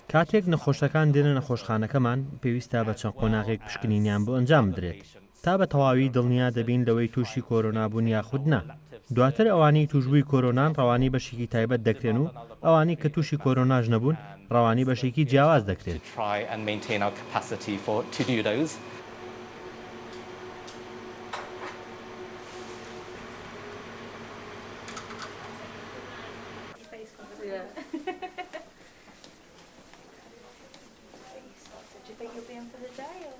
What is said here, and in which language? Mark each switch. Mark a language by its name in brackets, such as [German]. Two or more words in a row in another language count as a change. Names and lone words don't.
[Central Kurdish] کاتێک نەخۆشەکان دێنە نەخۆشخانەکەمان پێویستە بە چەند قۆناغێک پشکنینیان بۆ ئەنجام بدرێت تا بە تەواوی دڵنیا دەبین لەوەی تووشی کۆرۆنا بوون یاخود نا. دواتر ئەوانی توشبووی کۆرۆنان ڕەوانی بەشێکی تایبەت دەکرێن و ئەوانی کە تووشی کۆرۆناژ نەبوون ڕەوانی بەشێکی جیاواز دەکرێت. [English] Do you think you'll be in for the day, or?